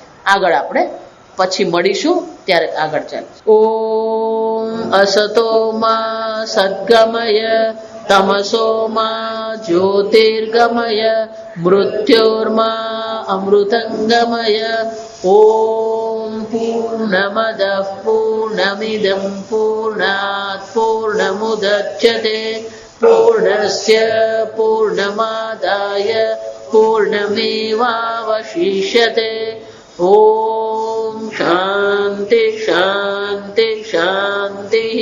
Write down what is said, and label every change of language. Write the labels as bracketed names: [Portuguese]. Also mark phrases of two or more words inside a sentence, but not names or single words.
[Gujarati] આગળ આપણે પછી મળીશું ત્યારે આગળ ચાલે. [Sanskrit] ઓમ અસતો માં સદ્ગમય તમસો માં જ્યોતિર્ગમય મૃત્યોર્મા અમૃતંગમય. ઓમ પૂર્ણમદ પૂર્ણમિદં પૂર્ણાત પૂર્ણમુદચ્યતે પૂર્ણસ્ય પૂર્ણમાદાય पूर्णमेवावशिष्यते। ॐ शान्ति शान्ति शान्तिः।